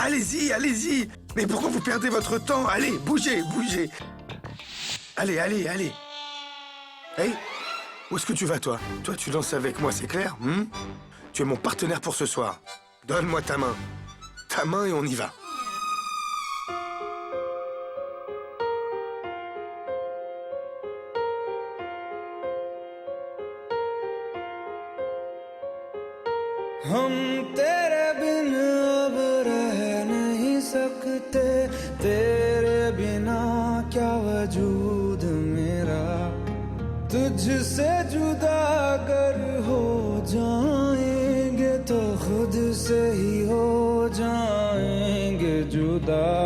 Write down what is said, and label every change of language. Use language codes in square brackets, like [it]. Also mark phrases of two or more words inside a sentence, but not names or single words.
[fr] Allez-y, allez-y. Mais pourquoi vous perdez votre temps? Allez, bougez, bougez. Allez. Hey, où est-ce que tu vas, toi? Toi, tu danses avec moi, c'est clair? Tu es mon partenaire pour ce soir. Donne-moi ta main. Ta main et on y va. [hi] हम तेरे बिन अब रह नहीं सकते तेरे बिना क्या वजूद मेरा तुझसे जुदा अगर हो जाएंगे तो खुद से ही हो जाएंगे जुदा